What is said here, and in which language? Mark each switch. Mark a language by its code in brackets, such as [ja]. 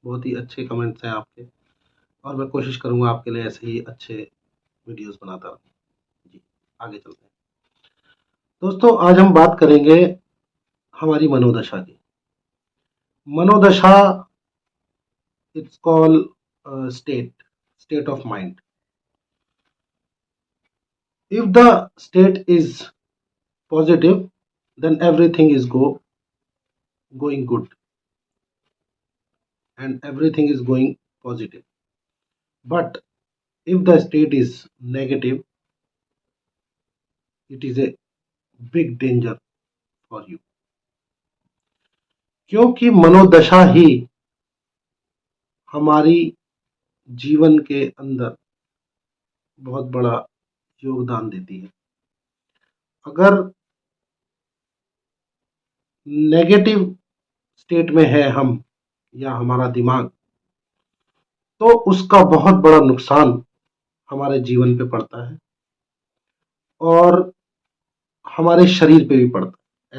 [hi] बहुत ही अच्छे कमेंट्स हैं आपके और मैं कोशिश करूँगा आपके लिए ऐसे ही अच्छे वीडियोज़ बनाता रहूँ। जी, आगे चलते हैं। दोस्तों, आज हम बात करेंगे हमारी मनोदशा की। [en] मनोदशा it's called state of mind. If the state is positive, then everything is going good and everything is going positive. But if the state is negative, it is a big danger for you. [hi] क्योंकि मनोदशा ही हमारी जीवन के अंदर बहुत बड़ा योगदान देती है। अगर नेगेटिव स्टेट में है हम या हमारा दिमाग, तो उसका बहुत बड़ा नुकसान हमारे जीवन पे पड़ता है और हमारे शरीर पे भी पड़ता है।